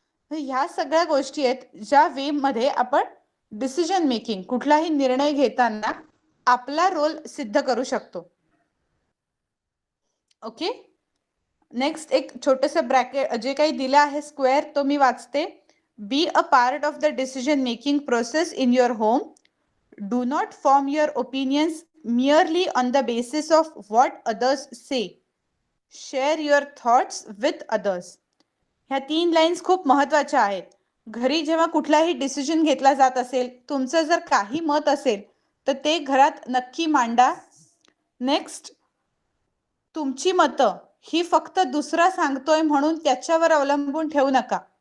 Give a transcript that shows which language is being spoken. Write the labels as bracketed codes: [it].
[mr] ह्या सगळ्या गोष्टी आहेत ज्या वे मध्ये आपण डिसिजन मेकिंग, कुठलाही निर्णय घेताना आपला रोल सिद्ध करू शकतो. ओके, नेक्स्ट एक छोटंसं ब्रॅकेट जे काही दिलं आहे स्क्वेअर, तो मी वाचते. [en] Be a part of the decision making process in your home. Do not form your opinions merely on the basis of what others say. Share your thoughts with others. [mr] ह्या 3 lines खूप महत्वाच्या आहेत. घरी जेव्हा कुठलाही decision घेतला जात असेल, तुमचं जर काही मत असेल तर ते घरात नक्की मांडा. नेक्स्ट, तुमची मतं ही फक्त दुसरा सांगतोय म्हणून त्याच्यावर अवलंबून ठेवू नका.